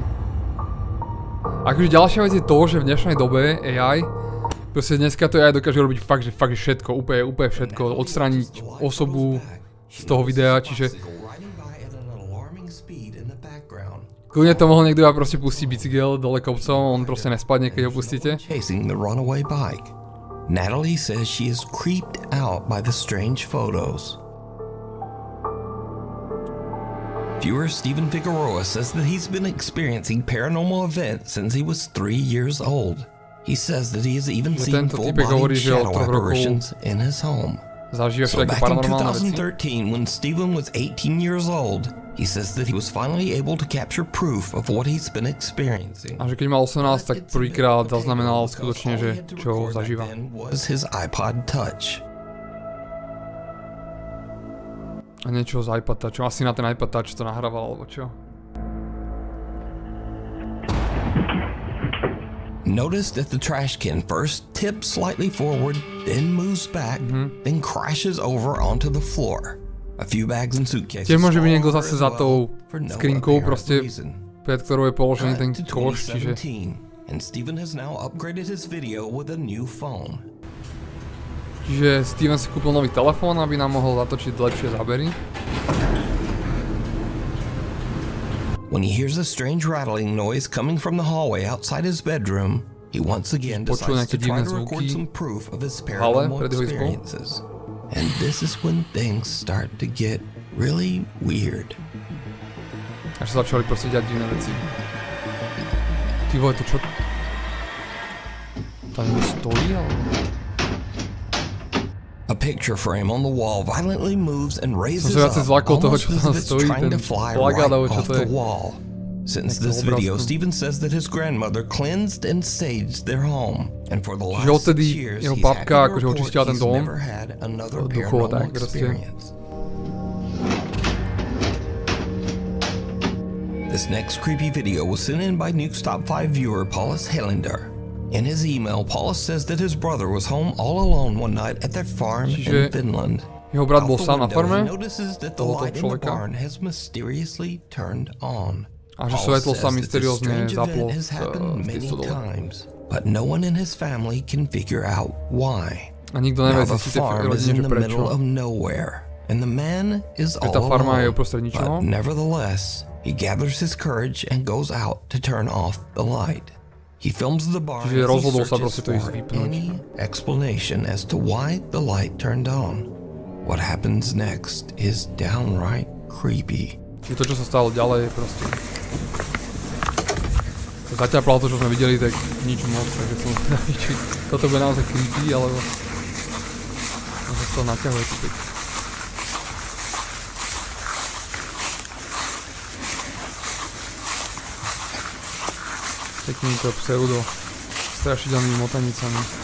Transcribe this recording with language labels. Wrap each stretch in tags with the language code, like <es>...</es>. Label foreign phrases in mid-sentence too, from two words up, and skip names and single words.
<sk>Akože ďalšia vec je to, že v dnešnej dobe AI, proste dneska to AI dokáže robiť fakt, že všetko, úplne všetko, odstrániť osobu z toho videa, čiže kľudne to mohol niekto proste pustiť bicykel dole kopcom, on proste nespadne, keď ho pustíte.</sk> <en>Natalie says she is creeped out by the strange photos. Viewer Steven Figueroa says that he's been experiencing paranormal events since he was 3 years old. He says that he has even seen full-body shadow apparitions in his home. So back in 2013, when Steven was 18 years old, he says that he was finally able to capture proof of what he's been experiencing.</en> <sk>A že keď mal 18, tak prvýkrát zaznamenal skutočne, že čo zažíva.</sk> <en>Was his iPod Touch.</en> <sk>A niečo z iPod Touchu, asi na ten iPod Touch to nahrával, alebo čo?</sk> <en>Notice that the trash can first tips slightly forward, then moves back, then crashes over onto the floor. A few bags and suitcases.</en> <sk>Tiež môže byť niekto zase za tou skrinkou, proste pred ktorou je položený ten koš, čiže...</sk> <en>And Steven has now upgraded his video with a new phone.</en> <sk>Čiže Steven si kúpil nový telefón, aby nám mohol zatočiť lepšie zábery.</sk> <en>When he hears a strange rattling noise coming from the hallway outside his bedroom, he once again decides to try to record some proof of his paranormal experiences. And this is when things start to get really weird.</en> <sk>Až sa začali proste diať divné veci. Ty vole, to čo? Tam stojí, ale...</sk> <en>A picture frame on the wall violently moves and raises up, almost as if it's trying to fly right off the wall. Since this video, Steven says that his grandmother cleansed and saged their home, and for the last 6 years, he's happy to report he's never had another paranormal experience. This next creepy video was sent in by Nuke's Top 5 viewer Paulus Helander. In his email, Paulus says that his brother was home all alone one night at their farm in Finland.</en> <sk>Jeho brat bol sám na farme tohoto človeka a že svetlo sa mysteriózne zaplo v tej stodole.</sk> <en>But no one in his family can figure out why.</en> <sk>A nikto nevie zistiť v rodine, že prečo.</sk> <en>And the man is all alone, but nevertheless, he gathers his courage and goes out to turn off the light. He films the barn as he searches for any explanation as to why the light turned on. What happens next is downright creepy.</en> <sk>Čiže to, čo sa stalo ďalej, je proste... Zaťapalo to, čo sme videli, tak nič moc, takže som zvedavý, či toto bude naozaj creepy, alebo... Možno sa to naťahuje tu tak. Takýmito pseudo strašidelnými motanicami.</sk>